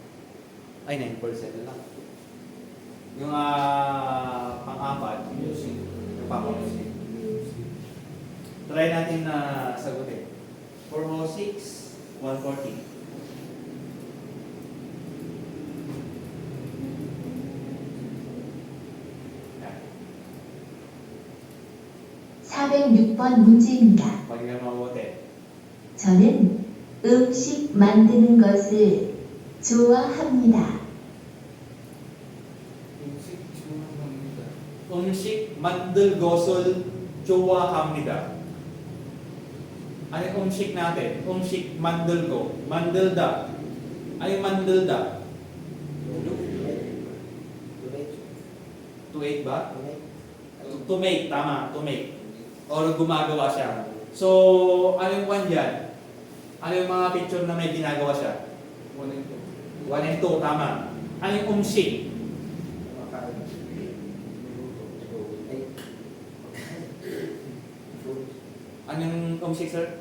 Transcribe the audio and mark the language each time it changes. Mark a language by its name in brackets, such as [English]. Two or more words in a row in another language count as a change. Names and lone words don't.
[Filipino] Ay, 9% lang. Yung pang-apat, music. Yung pang-music. Try natin na sagutin. 406, 140. Yan. [Korean] 406번 문제입니다. [Filipino] Pakinggan mabuti. [Korean] 저는 음식 만드는 것을 좋아합니다. 음식 만들 것을 좋아합니다. [Filipino] Ano yung umshik natin? [Korean] 음식 만들 거. [Filipino] Mandalda. Ano yung mandalda? [English] To eat [Filipino] ba? [English] To make, tama. To make. Or [Filipino] gumagawa siya. So, ano yung one dyan? Ano yung mga picture na may ginagawa siya? 1 and 2, tama. Ano yung umshik? Anong umshik, sir?